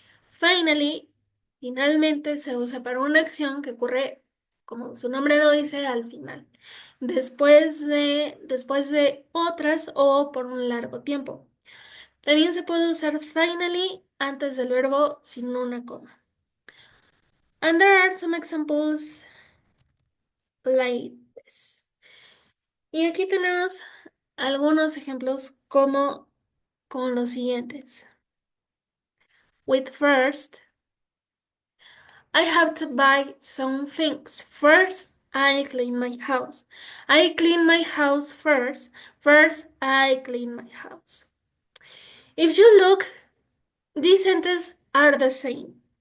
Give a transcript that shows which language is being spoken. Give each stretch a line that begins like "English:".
Spanish: Finally, finalmente se usa para una acción que ocurre, como su nombre lo dice, al final, después de otras o por un largo tiempo. También se puede usar finally antes del verbo sin una coma.
English: And there are some examples like this.
Spanish: Y aquí tenemos algunos ejemplos como con los siguientes.
English: With first, I have to buy some things. First, I clean my house. I clean my house first. First, I clean my house. If you look, these sentences are the same.